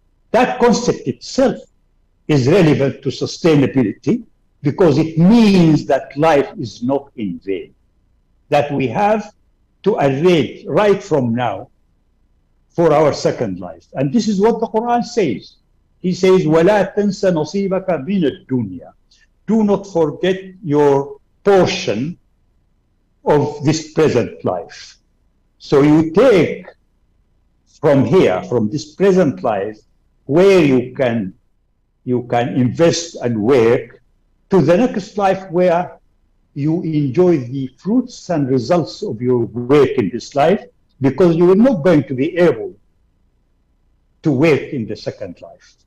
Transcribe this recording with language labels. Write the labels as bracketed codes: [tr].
[en] That concept itself is relevant to sustainability because it means that life is not in vain, that we have to arrange right from now for our second life. And this is what the Quran says. He says, [ar] وَلَا تَنْسَ نَصِيبَكَ مِنَ الدُّنْيا. [en] Do not forget your portion of this present life. So you take from here, from this present life, where you can invest and work, to the next life where you enjoy the fruits and results of your work in this life, because you are not going to be able to work in the second life.